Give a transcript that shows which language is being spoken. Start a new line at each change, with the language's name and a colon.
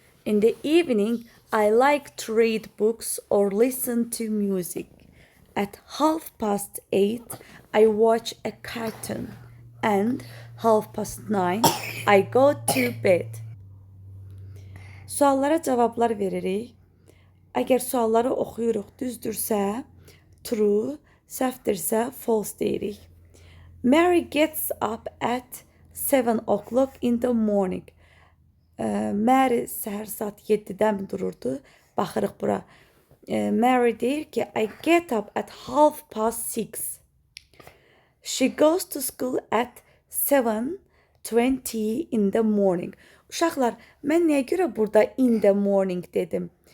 English: In the evening, I like to read books or listen to music. At 8:30, I watch a cartoon and 9:30, I go to bed.
Azerbaijani: Suallara cavablar veririk. Əgər sualları oxuyuruq, düzdürsə true, səhvdirsə false deyirik.
English: Mary gets up at 7 o'clock in the morning.
Azerbaijani: Mary səhər saat 7-dən dururdu. Baxırıq bura.
English: Mary
Azerbaijani: deyir ki,
English: I get up at 6:30. She goes to school at 7:20 in the morning.
Azerbaijani: Uşaqlar, mən nəyə görə burada
English: in the morning
Azerbaijani: dedim?